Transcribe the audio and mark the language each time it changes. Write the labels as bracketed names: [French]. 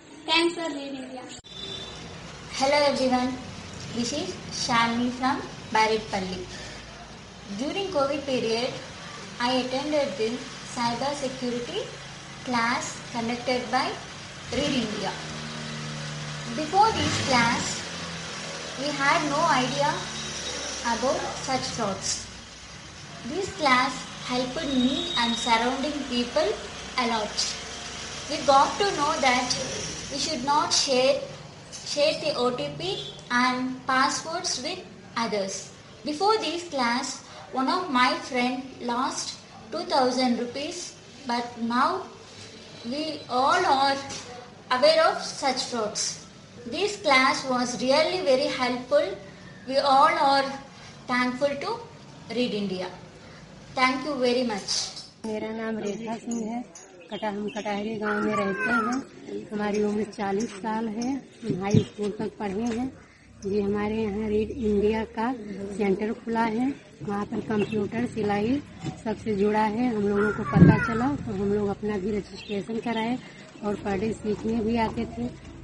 [English] Thanks for Read India. Hello everyone, this is Shalni from Barretpalli. During Covid period I attended the cyber security class conducted by Read India. Before this class, we had no idea about such frauds. This class helped me and surrounding people a lot. We got to know that we should not share the OTP and passwords with others. Before this class, one of my friend lost 2000 rupees, but now we all are aware of such frauds. This class was really very helpful. We all are thankful to Read India. Thank you very much. [Hindi] मेरा नाम रेखा सिंह है. हम कटहरी गांव में रहते हैं. हमारी उम्र 40 साल है. हम हाई स्कूल तक पढ़े हैं. जी, हमारे यहाँ रीड इंडिया का सेंटर खुला है. वहाँ पर कंप्यूटर सिलाई सबसे जुड़ा है. हम लोगों को पता चला तो हम लोग अपना भी रजिस्ट्रेशन कराए और पढ़े सीखने भी आते थे.